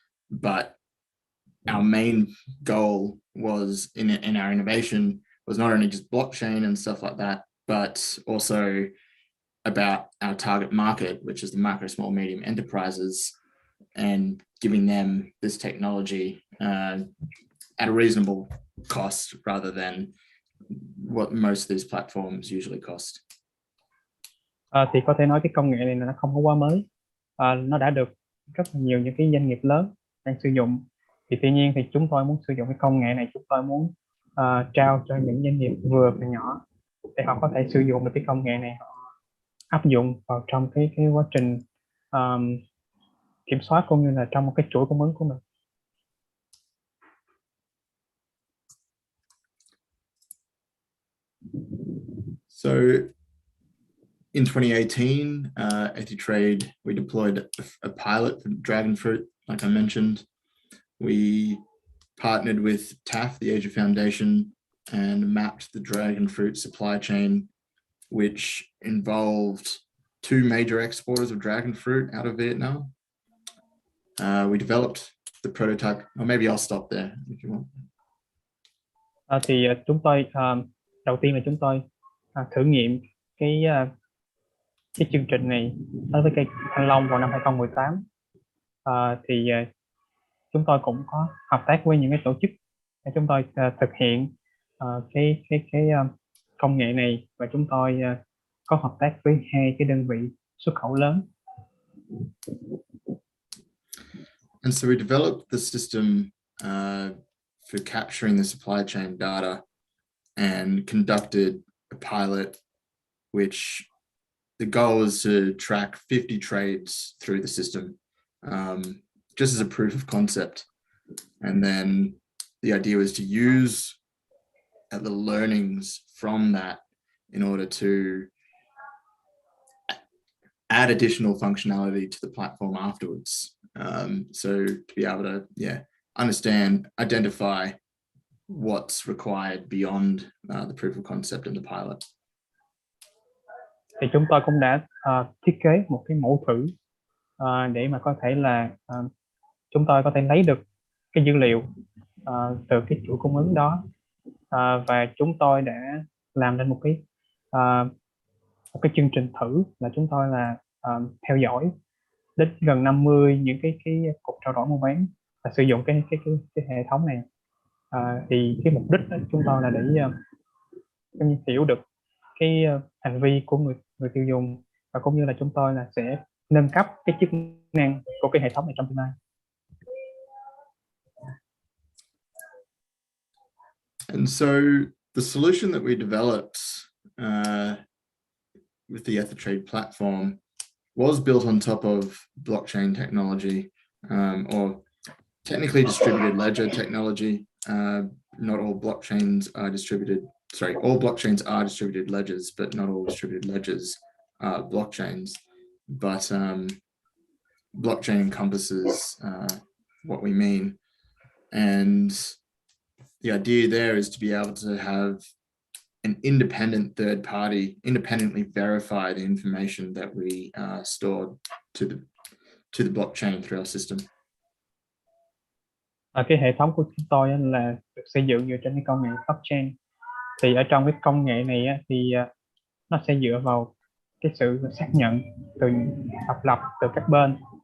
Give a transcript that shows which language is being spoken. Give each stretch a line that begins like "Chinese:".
English: But our main goal was in our innovation was not only just blockchain and stuff like that, but also about our target market, which is the micro, small, medium enterprises, and giving them this technology at a reasonable cost rather than what most of these platforms usually cost.
Vietnamese: Thì có thể nói cái công nghệ này nó không có quá mới, nó đã được rất là nhiều những cái doanh nghiệp lớn đang sử dụng. Thì tuy nhiên thì chúng tôi muốn sử dụng cái công nghệ này, chúng tôi muốn trao cho những doanh nghiệp vừa và nhỏ để họ có thể sử dụng được cái công nghệ này, họ áp dụng vào trong cái quá trình kiểm soát cũng như là trong một cái chuỗi cung ứng của mình.
English: So in 2018, EthiTrade, we deployed a pilot for dragon fruit, like I mentioned. We partnered with TAF, the Asia Foundation, and mapped the dragon fruit supply chain, which involved 2 major exporters of dragon fruit out of Vietnam. We developed the prototype, or maybe I'll stop there if you want.
Vietnamese: Thì chúng tôi đầu tiên là chúng tôi thử nghiệm cái cái chương trình này đối với cây thanh long vào năm 2018. Thì chúng tôi cũng có hợp tác với những cái tổ chức để chúng tôi thực hiện cái công nghệ này, và chúng tôi có hợp tác với 2 cái đơn vị xuất khẩu lớn.
English: And so we developed the system for capturing the supply chain data and conducted a pilot, which the goal is to track 50 trades through the system, just as a proof of concept. And then the idea was to use the learnings from that in order to add additional functionality to the platform afterwards. So to be able to, understand, identify what's required beyond the proof of concept and the pilot.
Vietnamese: Thì chúng tôi cũng đã thiết kế một cái mẫu thử để mà có thể là chúng tôi có thể lấy được cái dữ liệu từ cái chuỗi cung ứng đó, và chúng tôi đã làm lên một cái chương trình thử là chúng tôi là theo dõi đến gần 50 những cái cuộc trao đổi mua bán và sử dụng cái hệ thống này. Thì cái mục đích đó chúng tôi là để hiểu được cái hành vi của người tiêu dùng, và cũng như là chúng tôi là sẽ nâng cấp cái chức năng của cái hệ thống này trong tương lai.
English: And so the solution that we developed with the EtherTrade platform was built on top of blockchain technology, or technically distributed ledger technology. Not all blockchains are distributed. Sorry, all blockchains are distributed ledgers, but not all distributed ledgers are blockchains. But blockchain encompasses what we mean. And the idea there is to be able to have an independent third party independently verify the information that we stored to the blockchain through our system.
Vietnamese: Cái hệ thống của chúng tôi là được xây dựng dựa trên cái công nghệ blockchain. Thì ở trong cái công nghệ này thì nó sẽ dựa vào cái sự xác nhận từ độc lập từ các bên.